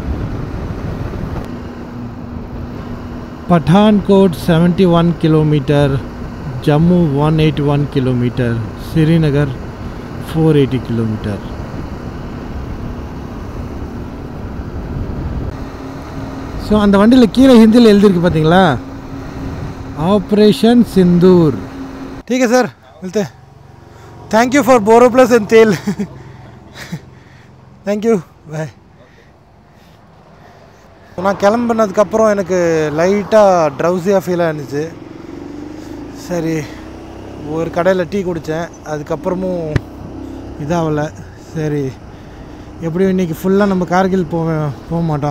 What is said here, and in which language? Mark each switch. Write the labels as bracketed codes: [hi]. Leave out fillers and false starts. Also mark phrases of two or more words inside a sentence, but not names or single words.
[ta] பட்டான்கோட் 71 கிலோமீட்டர், ஜம்மு 181 கிலோமீட்டர், ஸ்ரீநகர் 480 கிலோமீட்டர். ஸோ அந்த வண்டியில் கீழே ஹிந்தியில் எழுதியிருக்கு பார்த்தீங்களா, ஆப்ரேஷன் சிந்தூர். [hi] ठीक है सर, मिलते हैं. [en] thank you for Boroplus and तेल. thank you, bye. [ta] நான் கிளம்புனதுக்கப்புறம் எனக்கு லைட்டாக ட்ரௌசியாக ஃபீல் ஆகிருந்துச்சு. சரி, ஒரு கடையில் டீ குடித்தேன், அதுக்கப்புறமும் இதாகலை. சரி, எப்படியும் இன்றைக்கி ஃபுல்லாக நம்ம கார்கில் போக மாட்டோம்.